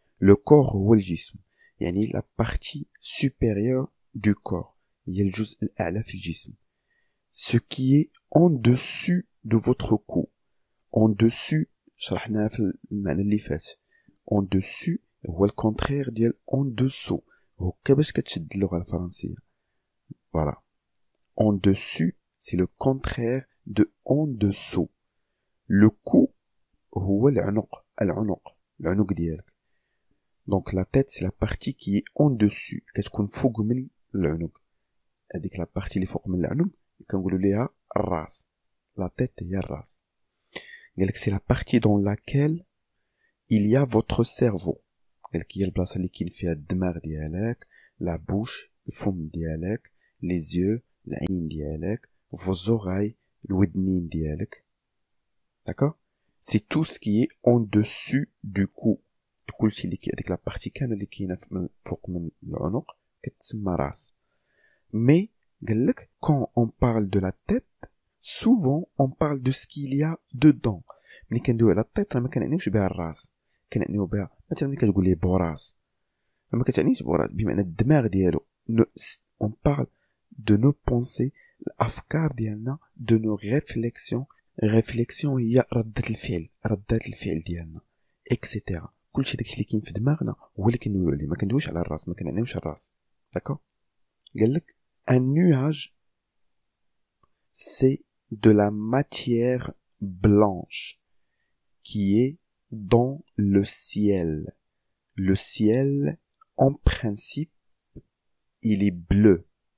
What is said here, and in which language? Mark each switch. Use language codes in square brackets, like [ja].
[fr] Le corps ou le jism. Yani la partie supérieure du corps. Ce qui est en dessus de votre cou. En dessus, en dessus, هو le contraire ديال en dessous. [ar] هكا باش كتشد اللغة الفرنسية. [fr] Voilà. En dessus, c'est le contraire de en dessous. Le cou [ar] هو العنق ديالك. [fr] Donc la tête c'est la partie qui est en dessus. [ar] كتكون فوق من العنق. هذيك [fr] la partie [ar] اللي فوق من العنق كنقولوا ليها الراس. [fr] La tête [ar] هي الراس. [fr] C'est la partie dans laquelle il y a votre cerveau. [ar] هي البلاصة اللي كاين فيها الدماغ ديالك, [fr] la bouche, [ar] الفم ديالك, [fr] les yeux, [ar] العين ديالك, [fr] vos oreilles, [ar] الودنين ديالك. [fr] D'accord? C'est tout ce qui est en dessus du cou. [ar] كلشي اللي هذيك [fr] la partie [ar] كاملة اللي كاينة فوق من العنق كتسمى راس. [fr] Mais [ar] قالك [fr] quand on parle de la tête, souvent on parle de ce qu'il y a dedans. [ar] ملي كندويو على التيط ما كنعنيوش بها الراس, كنعنيو بها مثلا ملي كتقول لي بوراس ما كتعنيش بوراس بمعنى الدماغ ديالو. [fr] on parle de nos pensées, [ar] الافكار ديالنا, [fr] de nos réflexions. [ar] réflexion هي ردات الفعل ديالنا etc. كلشي داكشي اللي كاين في دماغنا هو اللي كندويو عليه, ما كندويوش على الراس, ما كنعنيوش الراس. داكو. قالك [fr] un nuage c'est de la matière blanche qui est dans le ciel. Le ciel, en principe, il est bleu.